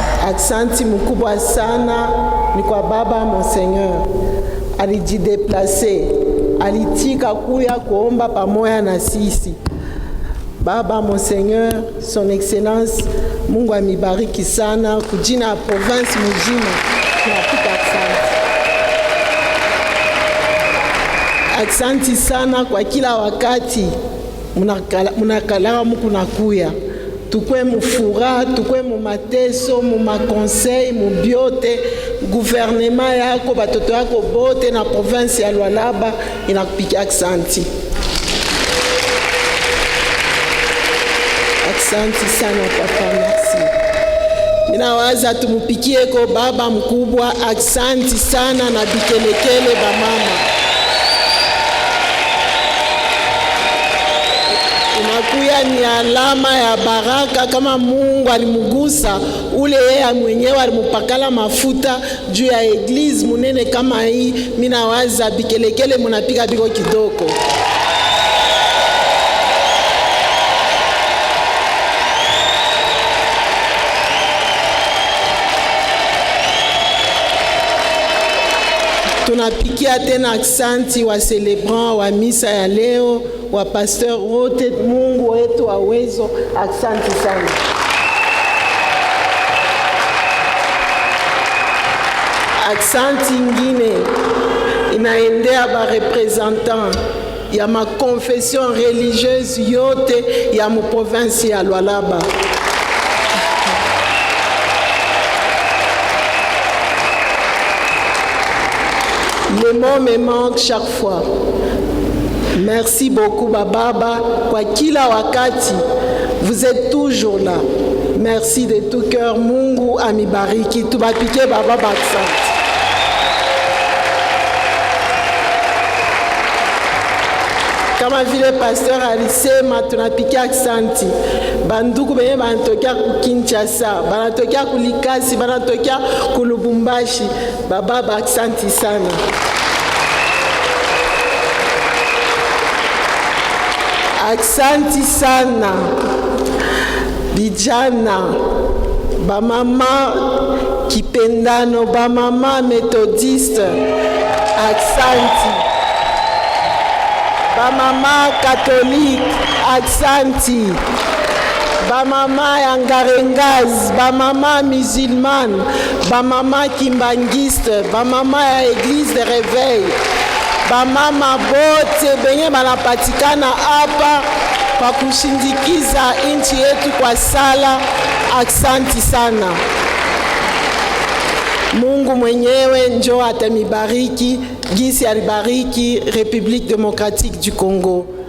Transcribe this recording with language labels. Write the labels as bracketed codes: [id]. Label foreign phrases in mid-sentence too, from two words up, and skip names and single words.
[sw] Aksanti mkubwa sana ni kwa baba Monseigneur, alijideplase, alitika kuya kuomba pamoja na sisi. [fr] Baba Monseigneur, son excellence, [sw] Mungu amibariki sana kujina ya province mujima. Tunapika aksanti. Aksanti sana kwa kila wakati munakala mukunakuya. Tukwe mufura, tukwe mu mateso, mu makonseil, mu biote, gouvernement yako, batoto yako bote na province ya Lualaba inakupiki aksanti. Aksanti sana papa, merci. Ninawaza tumupikie ko baba mkubwa aksanti sana na bikelekele ba mama. Inakuya ni alama ya baraka kama Mungu alimugusa ule yeye mwenyewe alimupakala mafuta juu ya eglise munene kama hii. Minawaza bikelekele munapiga biko kidogo. Tunapikia tena aksanti wa celebrant wa misa ya leo, wa pasteur wote. Mungu wetu wa uwezo, aksanti sana. Aksanti ingine inaendea ba representant ya ma [fr] confession religieuse [sw] yote ya mu province ya Lualaba. [fr] Les mots me manquent chaque fois. Merci beaucoup [sw] Baba kwa kila wakati. [fr] Vous êtes toujours là. Merci de tout cœur. [sw] Mungu amibariki. Tubapike Baba aksanti. Kama vile pasteur alisema tunapika aksanti. Banduku benye banatokea ku Kinshasa, banatokea ku Likasi, banatokea ku Lubumbashi. Baba aksanti sana. Aksanti sana. Bijana, bamama kipendano, bamama methodiste. Aksanti. Bamama catholique, aksanti. Bamama yangarengaz, bamama musulmane, bamama kimbangiste, bamama ya [fr] église de réveil, [sw] bamama bote benye banapatikana hapa kwa kushindikiza nchi yetu kwa sala, aksanti sana. Mungu mwenyewe njo atamibariki gisi alibariki République démocratique du Congo.